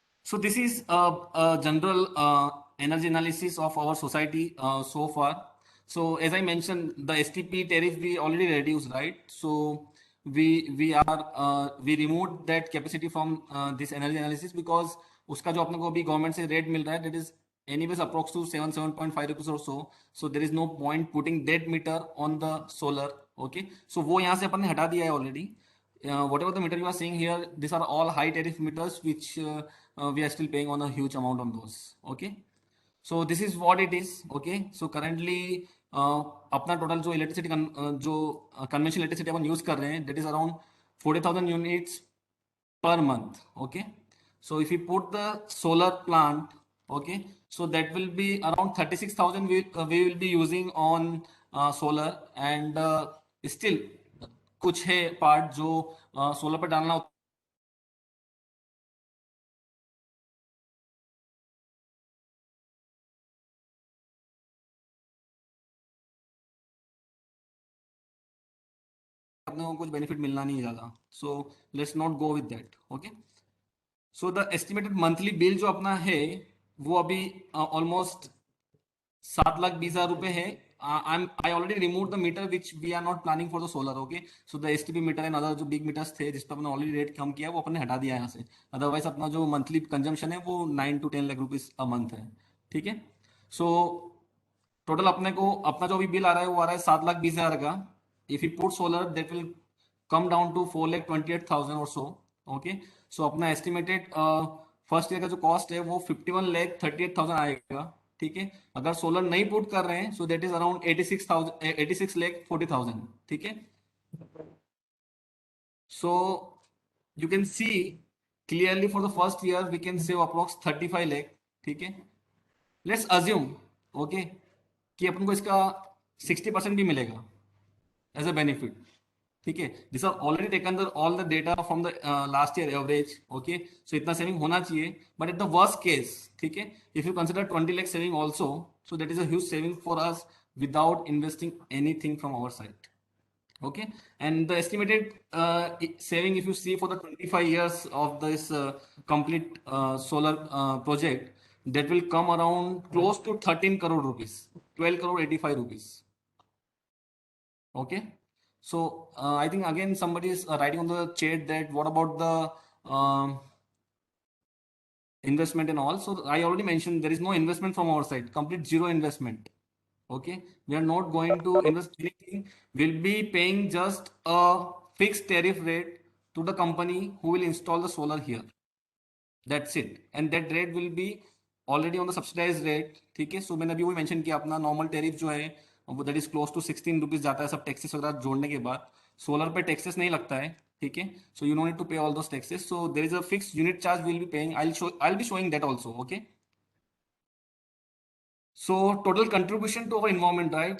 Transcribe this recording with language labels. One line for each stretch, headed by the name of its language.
English: So this is a general energy analysis of our society so far. So as I mentioned, the STP tariff we already reduced, right? So we removed that capacity from this energy analysis because
Hindi: उसका जो अपने को अभी government से rate मिल रहा है,
English: that is anyways approx to 7.5 rupees or so. So there is no point putting that meter on the solar.
Hindi: Okay, so वो यहाँ से अपन ने हटा दिया है already.
English: Whatever the meter you are seeing here, these are all high tariff meters which we are still paying on a huge amount on those. Okay, so this is what it is.
Hindi: Okay, so currently अपना total जो electricity जो conventional electricity अपन use कर रहे हैं,
English: that is around 40,000 units per month. Okay, so if you put the solar plant, okay, so that will be around 36,000 we will be using on solar, and still
Hindi: कुछ है part जो solar पे डालना होता है, अपने को कुछ बेनिफिट मिलना नहीं है ज़्यादा.
English: So let's not go with that.
Hindi: Okay, so
English: the estimated monthly bill
Hindi: जो अपना है वो अभी ऑलमोस्ट 7,20,000 रुपए है.
English: I already removed the meter which we are not planning for the solar.
Hindi: Okay, so
English: the STP meter and other
Hindi: जो big meters थे जिस पर अपने ऑलरेडी रेट कम किया वो अपने हटा दिया यहाँ से. अदरवाइज अपना जो मंथली कंजम्पशन है वो 9 to 10 lakh rupees a month है. ठीक है, सो टोटल अपने को अपना जो भी बिल आ रहा है वो आ रहा है 7,20,000 का.
English: If you put solar that will come down to 4,28,000 और so.
Hindi: ओके, सो अपना एस्टिमेटेड फर्स्ट ईयर का जो कॉस्ट है वो 51,38,000 आएगा. ठीक है, अगर सोलर नहीं पुट कर रहे हैं
English: so that is around
Hindi: 86,40,000.
English: ठीक है, so you can see clearly for the first year we can save approx 35 lakh.
Hindi: ठीक है, लेट्स अज्यूम ओके कि अपन को इसका 60% भी मिलेगा एज अ बेनिफिट.
English: ठीक है, this are already taken the all the data from the last year average. Okay,
Hindi: सो इतना सेविंग होना चाहिए,
English: But at the worst case, ठीक है, if you consider 20 lakh saving also, so that is a huge saving for us without investing anything from our side. Okay, and the estimated saving if you see for the 25 years of this complete solar project, that will come around close to 13 crore rupees, 12 crore 85 rupees. Okay, so I think again somebody is writing on the chat that what about the investment and all. So I already mentioned there is no investment from our side, complete zero investment. Okay, we are not going to invest anything. We'll be paying just a fixed tariff rate to the company who will install the solar here. That's it, and that rate will be already on the subsidized rate.
Hindi: ठीक है, सो मैंने अभी वही mention किया अपना normal tariff जो है वो
English: that is close to
Hindi: 16 rupees जाता है सब टैक्सेस वगैरह जोड़ने के बाद. सोलर पे टैक्सेस नहीं लगता है. ठीक है,
English: So you no need to pay all those taxes. So there is a fixed unit charge will be paying. I will be showing that also. Okay, so total contribution to our environment, right.